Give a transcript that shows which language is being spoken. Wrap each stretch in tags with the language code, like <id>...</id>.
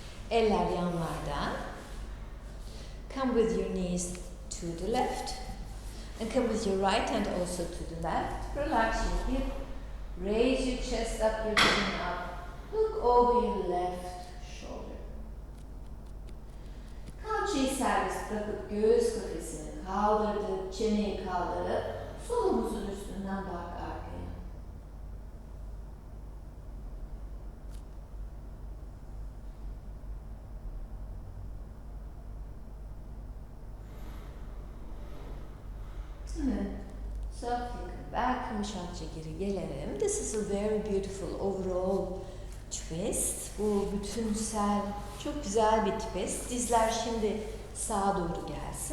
<tr>Eller yanlarda.</tr> <en>Come with your knees to the left. And come with your right hand also to the left. Relax your hip. Raise your chest up, your chin up. Look over your left shoulder.</en> <tr>Kalçayı serbest bırakıp göğüs kafesini kaldırdık, çeneyi kaldırıp sol omuzun üstünden bak arkaya. Evet.</tr> <en>Softly come back,</en> <tr>yumuşakça geri gelelim.</tr> <en>This is a very beautiful overall twist.</en> <tr>Bu bütünsel, çok güzel bir twist. Dizler şimdi sağa doğru gelsin.</tr>